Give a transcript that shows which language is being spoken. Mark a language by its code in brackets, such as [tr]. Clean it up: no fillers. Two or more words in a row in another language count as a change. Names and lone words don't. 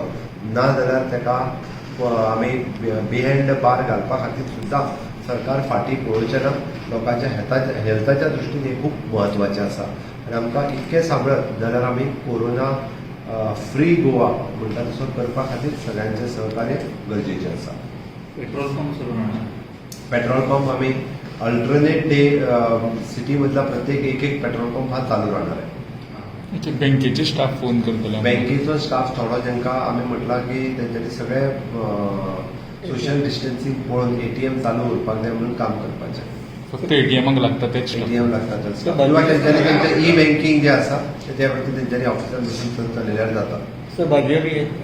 [kok] ना जाल्यार तेका आमी [en] behind bar [kok] घालपा खातीर सुद्दां सरकार फाटीं पळोवचें ना. लोकांच्या हेल्थाच्या दृश्टीन हें खूब म्हत्वाचें आसा आनी आमकां इतकें सांबाळत जाल्यार आमी [en] corona free [kok] गोवा म्हणटा तसो करपा खातीर सगळ्यांचें सहकार्य गरजेचें आसा. [en] petrol pump [mr] सुरू राहणार. [en] petrol pump [mr] आम्ही [en] alternate day city [mr] मधला प्रत्येक एक [en] petrol pump [mr] हा चालू राहणार आहे. [kok] बँकेचे [en] staff phone [kok] करतलो. बँकेचो स्टाफ थोडो जेंका आम्ही म्हटला की तेंच्यांनी सगळे [en] social distancing [kok] पळोवन एटीएम चालू उरपाक जाय म्हणून काम करपाचें. फक्त एटीएमाक लागता तेच एटीएम लागतात किंवा तेंच्यांनी तेंचें [en] e banking [kok] जे आसा त्या वरती तेंच्यांनी ऑफिसांत बसून चलयल्यार जाता.